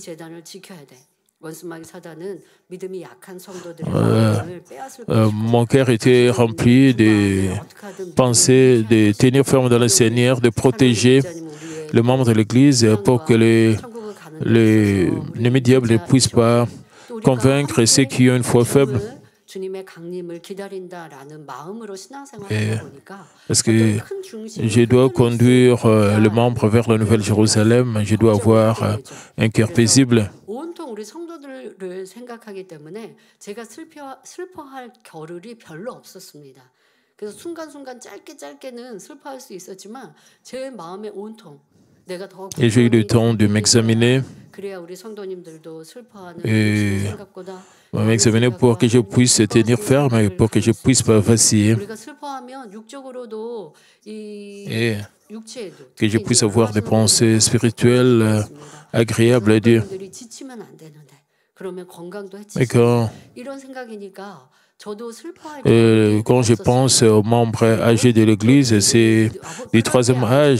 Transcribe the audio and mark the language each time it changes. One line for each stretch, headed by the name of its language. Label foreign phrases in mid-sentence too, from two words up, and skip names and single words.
French: Mon cœur était rempli de pensées de tenir ferme dans le Seigneur, de protéger les membres de l'Église pour que les diables ne puissent pas convaincre ceux qui ont une foi faible. Parce que je dois conduire le membre vers la Nouvelle Jérusalem, je dois avoir un cœur paisible.
Korean: 우리 성도들을 생각하기 때문에 제가 슬퍼할 겨를이 별로 없었습니다. 그래서 순간순간 짧게는 슬퍼할 수 있었지만 제 마음의 온통 내가 더
French: Et j'ai eu le temps de m'examiner
Korean: 그래야 우리 성도님들도 슬퍼하는 생각보다
French: m'examiner pour que je puisse tenir ferme et pour que je puisse pas vaciller.
Korean: 우리가 슬퍼하면 육적으로도
French: Et que je puisse avoir des pensées spirituelles agréables à Dieu. Et quand je pense aux membres âgés de l'Église, c'est du troisième âge.